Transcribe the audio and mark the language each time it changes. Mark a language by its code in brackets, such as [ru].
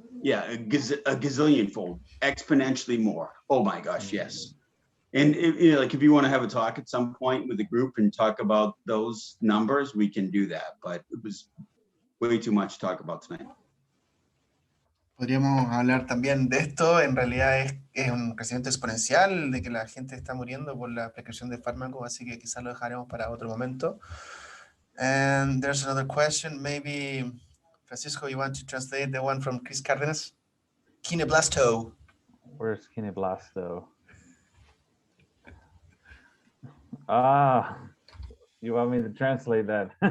[en] Yeah, a gazillion fold, exponentially more. Oh my gosh, yes. And like if you want to have a talk at some point with the group and talk about those numbers, we can do that. But it was way too much to talk about tonight. [es] Podríamos hablar también de esto. En realidad es un crecimiento exponencial de que la gente está muriendo por la prescripción de fármacos, así que quizás lo dejaremos para otro momento. [en] And there's another question. Maybe, Francisco, you want to translate the one from Chris Cárdenas? Kineblasto. Where's kineblasto? Ah, you want me to translate that?